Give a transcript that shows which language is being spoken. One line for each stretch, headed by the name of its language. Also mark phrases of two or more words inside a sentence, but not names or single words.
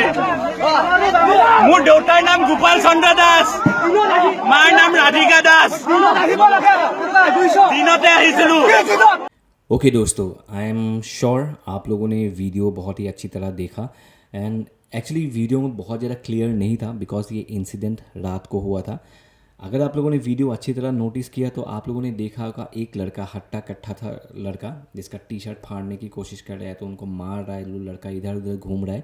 Assamese: মোৰ দেউতাৰ নাম গোপাল চন্দ্ৰ দাস, মাৰ নাম ৰাধিকা দাস। দিনতে আহিছিলো।
Hindi: ओके दोस्तों,
English: I am sure
Hindi: आप लोगों ने वीडियो बहुत ही अच्छी तरह देखा
English: and actually
Hindi: वीडियो में बहुत ज़्यादा क्लियर नहीं था बिकॉज ये इंसिडेंट रात को हुआ था। अगर आप लोगों ने वीडियो अच्छी तरह नोटिस किया तो आप लोगों ने देखा होगा एक लड़का हट्टा कट्टा था, लड़का जिसका टी शर्ट फाड़ने की कोशिश कर रहा है तो उनको मार रहा है, लड़का इधर उधर घूम रहा है।